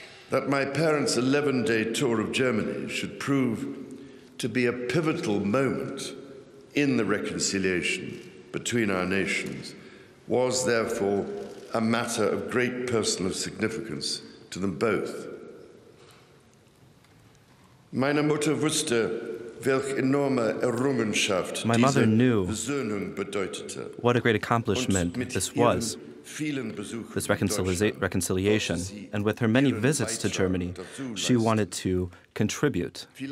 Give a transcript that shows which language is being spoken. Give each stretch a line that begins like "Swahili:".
English: That my parents' 11-day tour of Germany should prove to be a pivotal moment in the reconciliation between our nations was therefore a matter of great personal significance to them both.
German: Meine Mutter wusste, welch enorme Errungenschaft
English: My mother knew
German: Versöhnung bedeutete.
English: what a great accomplishment this was, this reconciliation. And with her many visits to Germany, she wanted to contribute.